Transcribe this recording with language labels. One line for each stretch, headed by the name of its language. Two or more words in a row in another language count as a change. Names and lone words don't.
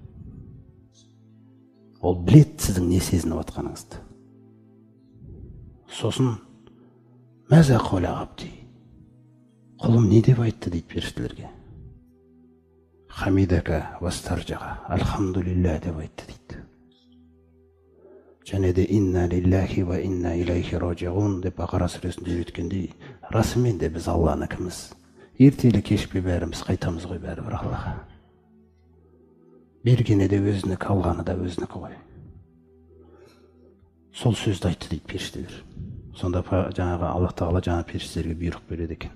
Kazakh: Ол білет сіздің не сезініп атқаныңызды. Сосын
Arabic: ماذا قال عبدي,
Kazakh: құлым не деп айтты дейді періштелерге.
Arabic: حمدك واسترجع,
Kazakh: альхамдулилля деп айтты дейді. Және де
Arabic: إنا لله وإنا إليه راجعون
Kazakh: деп Бақара сүресінде өткендей, расымен де біз Алланыкіміз. Ертелі кешпе бәріміз қайтамыз ғой бәрібір Аллаға. Бергені де өзінікі, алғаны да өзінікі ғой. Сол сөзді айтты дейді періштелер. Сонда жаңағы Алла Тағала жаңа періштелерге бұйрық береді екен.